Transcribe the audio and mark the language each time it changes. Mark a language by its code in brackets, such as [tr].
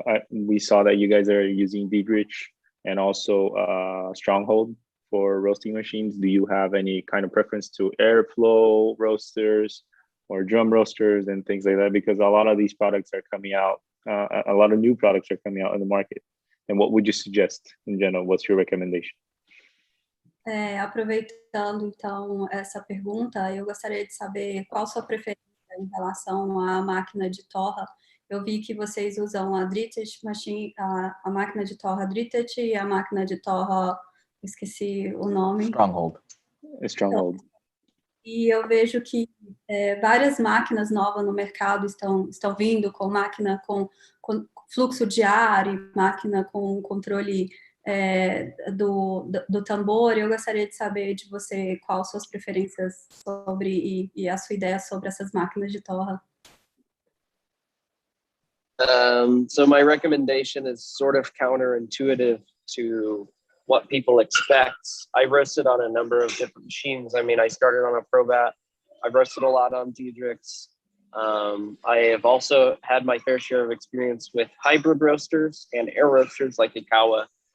[en] We saw that you guys are using Diedrich and also Stronghold for roasting machines. Do you have any kind of preference to airflow roasters or drum roasters and things like that? Because a lot of these products are coming out, a lot of new products are coming out in the market. And what would you suggest in general? What's your recommendation? [pt] Aproveitando, então, essa pergunta, eu gostaria de saber qual sua preferência em relação à máquina de torra. Eu vi que vocês usam a Diedrich machine, a máquina de torra Diedrich e a máquina de torra, esqueci o nome. Stronghold. E eu vejo que várias máquinas novas no mercado estão vindo com máquina com fluxo de ar e máquina com controle do tambor. Eu gostaria de saber de você quais suas preferências sobre e a sua ideia sobre essas máquinas de torra. [en] So my recommendation is sort of counterintuitive to what people expect. I roasted on a number of different machines. I mean, I started on a Probat. I've roasted a lot on Diedrichs. I have also had my fair share of experience with hybrid roasters and air roasters like Ikawa.